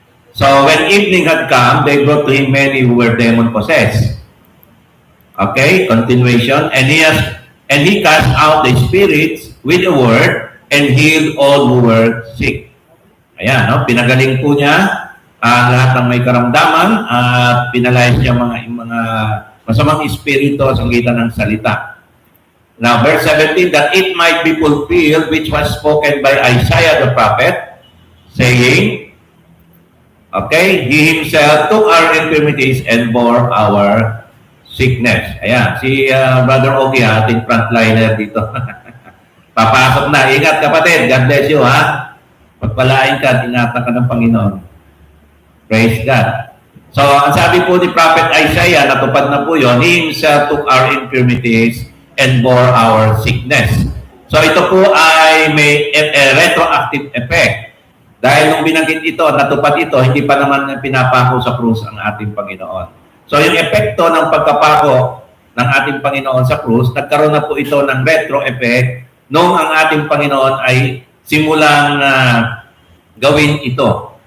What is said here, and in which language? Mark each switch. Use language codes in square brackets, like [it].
[en] So, when evening had come, they brought to him many who were demon-possessed. Okay, continuation. And he cast out the spirits with a word and healed all who were sick. [tl] Ayan, no? Pinagaling po niya ang lahat ng may karamdaman at pinalayas niya mga masamang espiritu sa gitan ng salita. [en] Now, verse 17, that it might be fulfilled which was spoken by Isaiah the prophet, saying, okay, he himself took our infirmities and bore our sickness. [tl] Ayan, si Brother Ogie, ating frontliner dito. Papasok na. Ingat kapatid. [en] God bless you, ha? [tl] Pagpalain ka, ingatan ka ng Panginoon. [en] Praise God. So, [tl] ang sabi po ni Prophet Isaiah, natupad na po yun, [en] he himself took our infirmities and bore our sickness. [tl] So, ito po ay may retroactive effect. Dahil nung binanggit ito, natupad ito, hindi pa naman pinapako sa krus ang ating Panginoon. So, yung epekto ng pagkapako ng ating Panginoon sa krus, nagkaroon na po ito ng retro effect nung ang ating Panginoon ay simulang gawin ito.